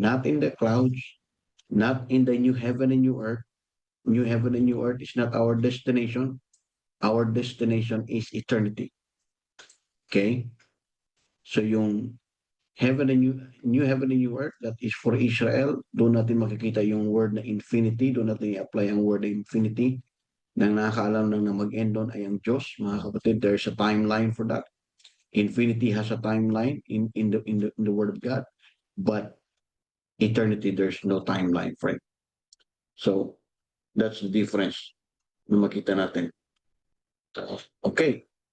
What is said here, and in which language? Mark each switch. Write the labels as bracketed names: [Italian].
[English] Not in the clouds, not in the new heaven and new earth. New heaven and new earth is not our destination. Our destination is eternity. Okay? [Filipino] So yung [English] heaven and new heaven and new earth, that is for Israel. [Filipino] Doon natin makikita yung word na infinity. Doon natin i-apply ang word na infinity. Nang nakakaalam lang na mag-end doon ay ang Diyos, mga kapatid. [English] There's a timeline for that. Infinity has a timeline in the Word of God, but eternity, there's no timeline for it. So, that's the difference [Filipino] na makita natin. [English] Okay.